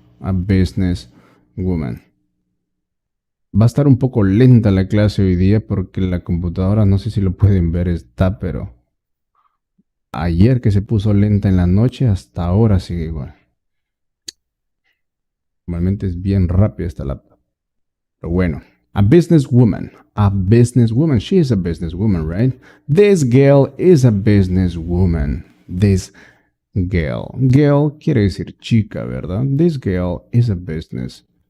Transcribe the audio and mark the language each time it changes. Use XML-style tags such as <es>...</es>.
<en>A businesswoman.</en> <es>Va a estar un poco lenta la clase hoy día porque la computadora, no sé si lo pueden ver, está, pero ayer que se puso lenta en la noche, hasta ahora sigue igual. Normalmente es bien rápida esta laptop. Pero bueno,</es> <en>a businesswoman. A businesswoman. She is a businesswoman, right? This girl is a businesswoman. This girl.</en> <es>Girl quiere decir chica, ¿verdad?</es> <en>This girl is a businesswoman.</en>